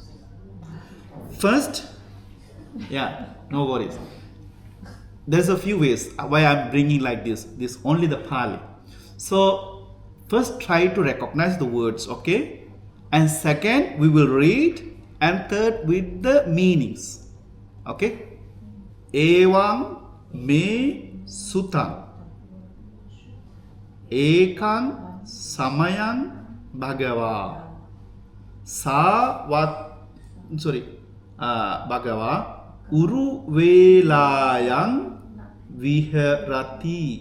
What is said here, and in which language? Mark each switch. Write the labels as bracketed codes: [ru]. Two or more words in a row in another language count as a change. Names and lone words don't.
[en] First, no worries. There's a few ways why I'm bringing like this. This only the Pāli. So first, try to recognize the words. Okay, and second, we will read. And third, with the meanings. Okay? [pi] Evaṁ me sutaṁ ekaṁ samayaṁ bhagavā bhagavā uru velayaṁ viharati